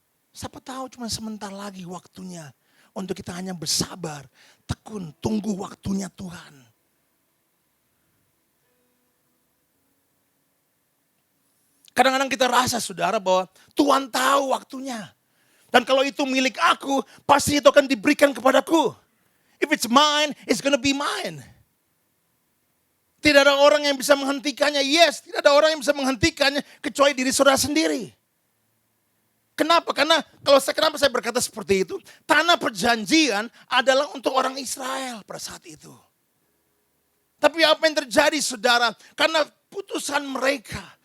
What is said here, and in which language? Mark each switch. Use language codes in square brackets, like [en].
[id] Siapa tahu cuma sebentar lagi waktunya untuk kita hanya bersabar, tekun, tunggu waktunya Tuhan. Kadang-kadang kita rasa saudara bahwa Tuhan tahu waktunya. Dan kalau itu milik aku, pasti itu akan diberikan kepadaku. [en] If it's mine, it's gonna be mine. [id] Tidak ada orang yang bisa menghentikannya. Yes, tidak ada orang yang bisa menghentikannya kecuali diri saudara sendiri. Kenapa? Karena kenapa saya berkata seperti itu? Tanah perjanjian adalah untuk orang Israel pada saat itu. Tapi apa yang terjadi saudara? Karena putusan mereka.